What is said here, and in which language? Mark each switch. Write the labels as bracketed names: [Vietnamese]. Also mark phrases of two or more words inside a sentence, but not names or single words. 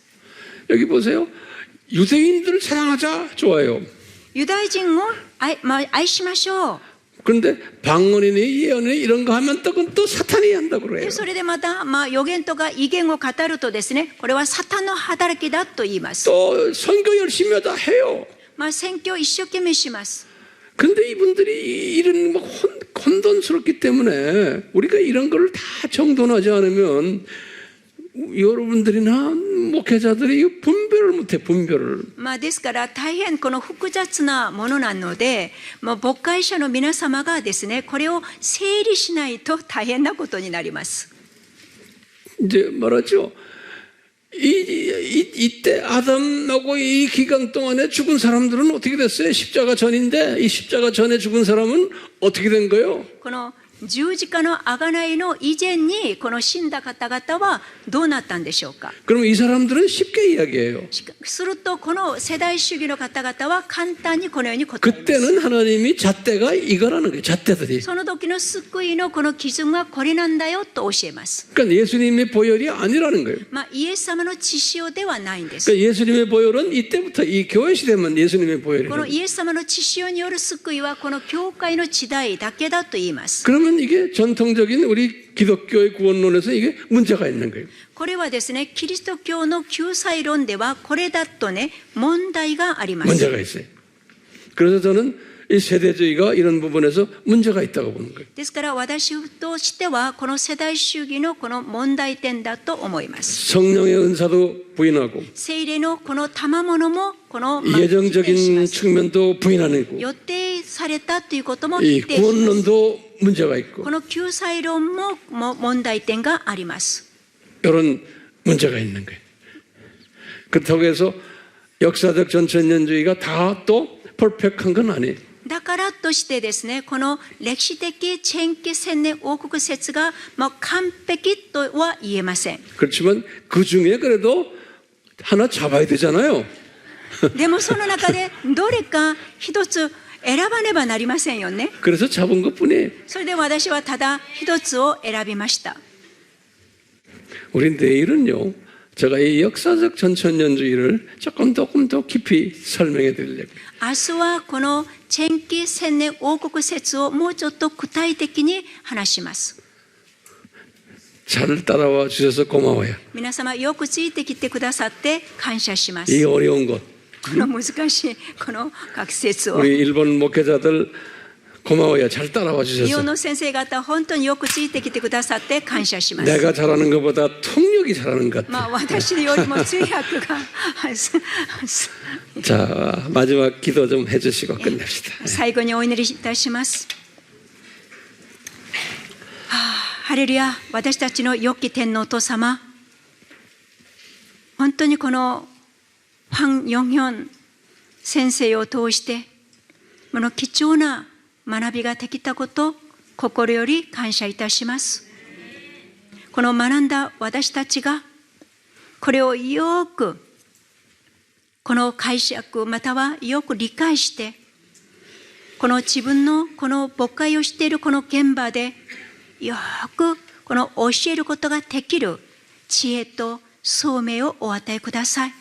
[Korean] 여기 보세요, 유대인들을 사랑하자 좋아요. [Japanese] ユダヤ人を愛しましょう。 [Korean] 그런데 방언이니 예언이니 이런 거 하면 그건 또 사탄이 한다고 그래요. [Japanese] でそれでまた、予言とか異言を語るとですね、これはサタンの働きだと言います。 [Korean] 또 선교 열심히 하다 해요. [Japanese] 宣教を一生懸命します。 [Korean] 근데 이분들이 이런 뭐 혼돈스럽기 때문에 우리가 이런 걸 다 정돈하지 않으면 여러분들이나 목회자들이 분별을 못해, 분별을. [Japanese] ですから大変この複雑なものなので、牧会者の皆様がですね、これを整理しないと大変なことになります。 [Korean] 이제 말하죠. 이때 아담하고 이 기간 동안에 죽은 사람들은 어떻게 됐어요? 십자가 전인데 이 십자가 전에 죽은 사람은 어떻게 된 거예요? [Japanese] この十字架の贖いの以前にこの死んだ方々はどうなったんでしょうか。 [Korean] 그럼 이 사람들은 쉽게 이야기해요. [Japanese] するとこの世代主義の方々は簡単にこのように答えます。 [Korean] 그때는 하나님이 잣대가 이거라는 거예요. 잣대들이. [Japanese] その時の救いのこの基準はこれなんだよと教えます。 [Korean] 그러니까 예수님의 보혈이 아니라는 거예요. [Japanese] イエス様の血潮ではないんです。 [Korean] 그러니까 예수님의 보혈은 이때부터 이 교회 시대만 예수님의 [Japanese] この [Korean] 보혈이에요. [Japanese] イエス様の血潮による救いはこの教会の時代だけだと言います。 [Korean] 그러면 이게 전통적인 우리 기독교의 구원론에서 이게 문제가 있는 거예요. [Japanese] これはですね、キリスト教の救済論ではこれだとね、問題があります。 [Korean] 문제가 있어요. 그래서 저는 이 세대주의가 이런 부분에서 문제가 있다고 보는 거예요. [Japanese] ですから私としてはこの世代主義のこの問題点だと思います。 [Korean] 성령의 은사도 부인하고 [Japanese] 聖霊のこの賜物もこの否定し [Korean] 예정적인 [Japanese] ます。 [Korean] 측면도 부인하는 거고 [Japanese] 予定されたということも [Korean] 이 [Japanese] 否定します。 [Korean] 구원론도 문제가 있고 [Japanese] この救済論も問題点があります。 [Korean] 이런 문제가 있는 거예요. 그렇다고 해서 역사적 전천년주의가 다 또 퍼펙트한 건 아니에요. [Japanese] だからとしてですね、この歴史的チェンキ千年王国説が完璧とは言えません。 [Korean] 그렇지만 그 중에 그래도 하나 잡아야 되잖아요. [Japanese] でもその中でどれか一つ選ばねばなりませんよね。 [Korean] 그래서 잡은 것뿐이에요. [Japanese] それで私はただ一つを選びました。 [Korean] 우리 내일은요, 제가 이 역사적 전천년주의를 조금 더 깊이 설명해 드리려고요. [Japanese] 明日はこのチェンキ千年王国説をもうちょっと具体的に話します。 [Korean] 잘 따라와 주셔서 고마워요. [Japanese] 皆様よくついてきてくださって感謝しま [Korean] 이 [Japanese] す。 [Korean] 어려운 것. [Japanese] この難しいこの学説を。 [Korean] 우리 일본 목회자들 고마워요. 잘 따라와 [Japanese] 日本 [Korean] 주셔서. [Japanese] の先生方本当によくついてきてくださって感謝します。 [Korean] 내가 잘하는 것보다 통역이 잘하는 것 같아. [Japanese] 私よりも通訳が [Korean] 자, 마지막 기도 좀 해주시고 끝냅시다. [Japanese] 最後にお祈りいたします。ハレルヤ、私たちの良き天皇と様、本当にこのファン・ヨンヒョン先生を通してこの貴重な学びができたこと心より感謝いたします。この学んだ私たちがこれをよくこの解釈またはよく理解して、この自分のこの牧会をしているこの現場でよくこの教えることができる知恵と聡明をお与えください。